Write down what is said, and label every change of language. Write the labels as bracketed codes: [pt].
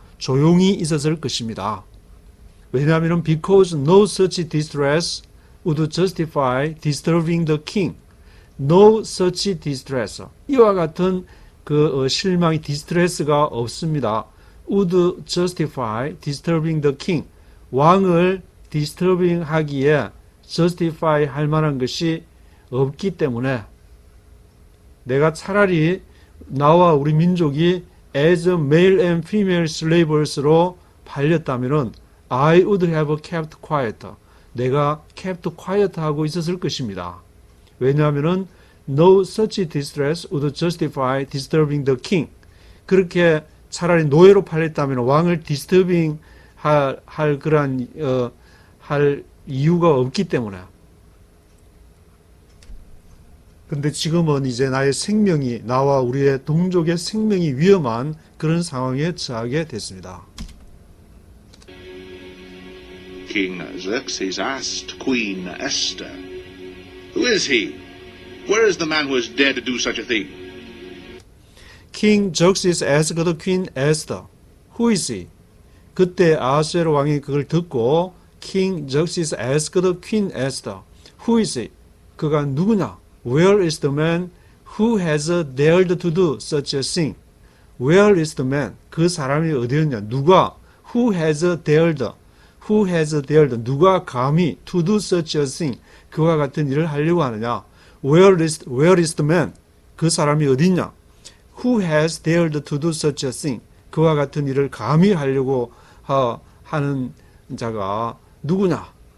[ko] 조용히 있었을 것입니다. 왜냐하면 [en] because no such distress would justify disturbing the king. No such distress. [ko] 이와 같은 그 실망이 디스트레스가 없습니다. [en] would justify disturbing the king. [ko] 왕을 disturbing 하기에 justify 할 만한 것이 없기 때문에 내가 차라리 나와 우리 민족이 [en] as male and female slaves [ko] 로 팔렸다면은 [en] I would have kept quiet. [ko] 내가 kept quiet 하고 있었을 것입니다. 왜냐하면은 [en] no such distress would justify disturbing the king. [ko] 그렇게 차라리 노예로 팔렸다면 왕을 disturbing 할 그런 할 이유가 없기 때문에. 근데 지금은 이제 나의 생명이 나와 우리의 동족의 생명이 위험한 그런 상황에 처하게 됐습니다. [en] King Xerxes asked Queen Esther, "Who is he? Where is the man who has dared to do such a thing?" King Xerxes asked the Queen Esther, "Who is he?" [ko] 그때 아하수에로 왕이 그걸 듣고 [en] King Xerxes asked the Queen Esther, "Who is he?" [ko] 그가 누구냐? [en] Where is the man who has dared to do such a thing? Where is the man? [ko] 그 사람이 어디였냐? 누가? [en] Who has dared? Who has dared? [ko] 누가 감히 [en] to do such a thing? [ko] 그와 같은 일을 하려고 하느냐? [en] Where is the man? [ko] 그 사람이 어디냐? [en] Who has dared to do such a thing? [ko] 그와 같은 일을 감히 하려고 하는 자가 누구냐?